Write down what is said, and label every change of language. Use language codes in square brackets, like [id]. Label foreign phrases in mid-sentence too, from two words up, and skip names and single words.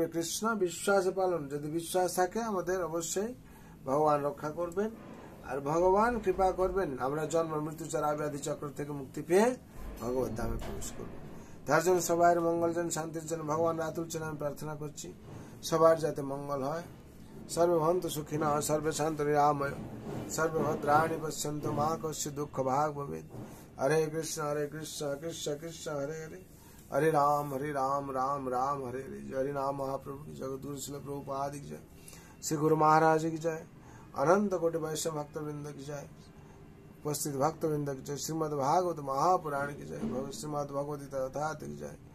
[bn] কৃষ্ণ বিশ্বাসে পালন, যদি বিশ্বাস থাকে আমাদের অবশ্যই ভগবান রক্ষা করবেন আর ভগবান কৃপা করবেন। আমরা জন্ম মৃত্যু জরা ব্যাধি চক্র থেকে মুক্তি পেয়ে ভগবত ধামে প্রবেশ করব। তার জন্য সবাই মঙ্গল জন্য, শান্তির জন্য ভগবান রাতুল চরণে আমি প্রার্থনা করছি। সবার যাতে মঙ্গল হয়। [sa] সর্বে ভবন্তু সুখিনঃ, সর্বে শান্তু নিরাময়, সর্বে ভদ্রাণি পশ্যন্তু মা কস্যচিৎ দুঃখ ভাগ ভবেৎ। হরে কৃষ্ণ কৃষ্ণ কৃষ্ণ হরে হরে, हरे राम राम राम हरे हरे। [hi] हरि नाम महाप्रभु की जय, गुरु श्रील प्रभुपाद की जय, श्री गुरु महाराज की जय, अनंत कोटि वैष्णव भक्त वृंद की जय, उपस्थित भक्त वृंद की जय, श्रीमद् भागवत महापुराण की जय, श्रीमद् भगवती तथा की जय।